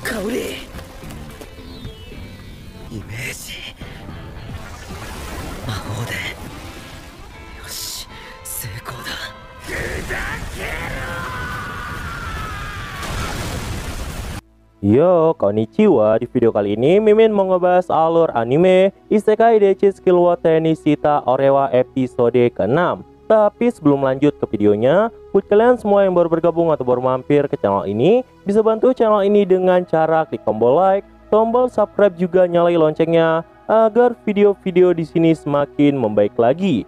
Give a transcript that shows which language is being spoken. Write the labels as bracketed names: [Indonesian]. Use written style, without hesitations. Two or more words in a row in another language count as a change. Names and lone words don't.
[Japanese] れイメージ魔法でよし成功だ。ふざけろ Yo, konnichiwa. [Indonesian] Di video kali ini Mimin mau ngebahas alur anime Isekai Dechi Skill wa Tenishita Orewa episode ke-6. Tapi sebelum lanjut ke videonya, buat kalian semua yang baru bergabung atau baru mampir ke channel ini, bisa bantu channel ini dengan cara klik tombol like, tombol subscribe, juga nyalain loncengnya agar video-video di sini semakin membaik lagi.